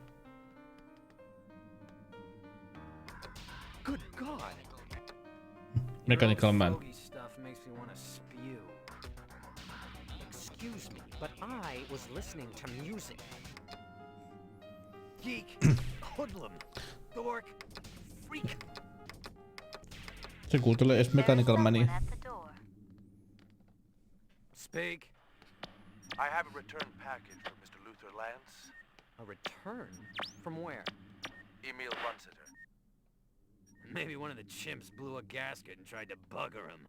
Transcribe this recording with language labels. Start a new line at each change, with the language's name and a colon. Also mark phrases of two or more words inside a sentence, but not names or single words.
English: Good God! Mechanical Man. Stuff makes me want to spew. Excuse me, but I was listening to music. Geek, hoodlum, dork, freak.
Finnish: Se kuuntelee edes Mechanical Mania.
English: Speak. I have a return package for Mr. Luther Lance. A return? From where? Emil Runsiter. Maybe one of the chimps blew a gasket and tried to bugger him.